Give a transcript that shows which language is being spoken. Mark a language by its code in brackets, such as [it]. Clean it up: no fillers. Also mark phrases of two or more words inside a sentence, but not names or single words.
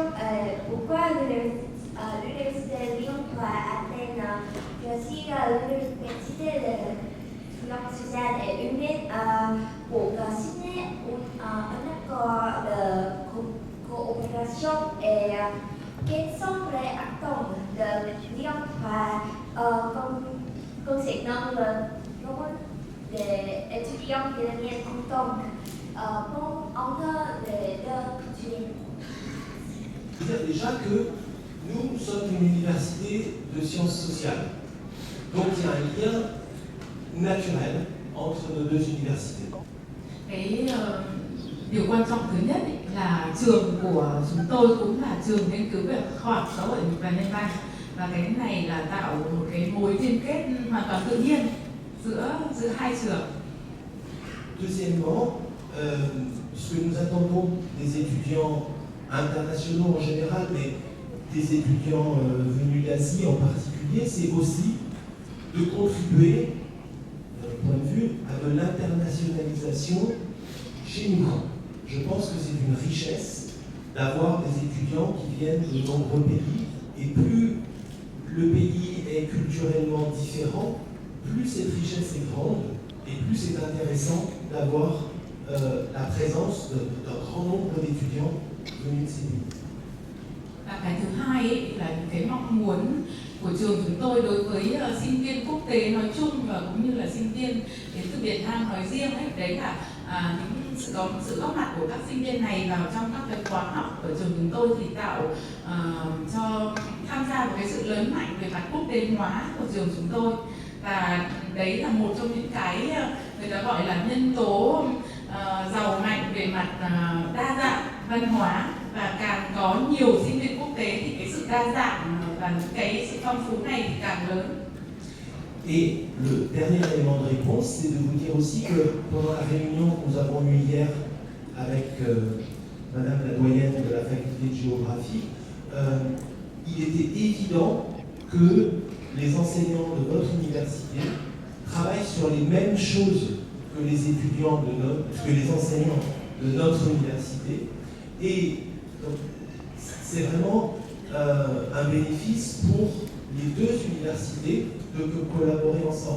[fr] Pourquoi l'Université de Lyon doit Athènes choisir l'Université de sciences sociales et humaines pour signer un accord de coopération et quels sont les attentes de Lyon concernant le nombre d'étudiants vietnamiens en tant entre les deux cultures? C'est-à-dire déjà que nous sommes une université de sciences sociales. Donc il y a un lien naturel entre nos deux universités. [vi] Điều quan trọng thứ nhất là trường của chúng tôi cũng là trường nghiên cứu về khoa học xã hội và nhân văn và cái này là tạo một cái mối liên kết hoàn toàn tự nhiên giữa hai trường. [fr] Deuxièmement, ce que nous attendons des étudiants internationaux en général, mais des étudiants venus d'Asie en particulier, c'est aussi de contribuer, point de vue, à de l'internationalisation chez nous. Je pense que c'est une richesse d'avoir des étudiants qui viennent de nombreux pays, et plus le pays est culturellement différent, plus cette richesse est grande, et plus c'est intéressant d'avoir la présence d'un grand nombre d'étudiants venus de ces pays. [vi] Và cái thứ hai ấy là cái mong muốn của trường chúng tôi đối với sinh viên quốc tế nói chung và cũng như là sinh viên đến từ Việt Nam nói riêng ấy, đấy là những sự góp mặt của các sinh viên này vào trong các cái khóa học ở trường chúng tôi thì tạo cho tham gia vào cái sự lớn mạnh về mặt quốc tế hóa của trường chúng tôi, và đấy là một trong những cái người ta gọi là nhân tố giàu mạnh về mặt đa dạng văn hóa, và càng có nhiều sinh viên quốc tế thì cái sự đa dạng và những cái sự phong phú này thì càng lớn. [fr] Et le dernier élément de réponse, c'est de vous dire aussi que pendant la réunion que nous avons eue hier avec Madame la doyenne de la faculté de géographie, il était évident que les enseignants de votre université travaillent sur les mêmes choses que les étudiants que les enseignants de notre université, et donc c'est vraiment un bénéfice pour les deux universités de collaborer ensemble.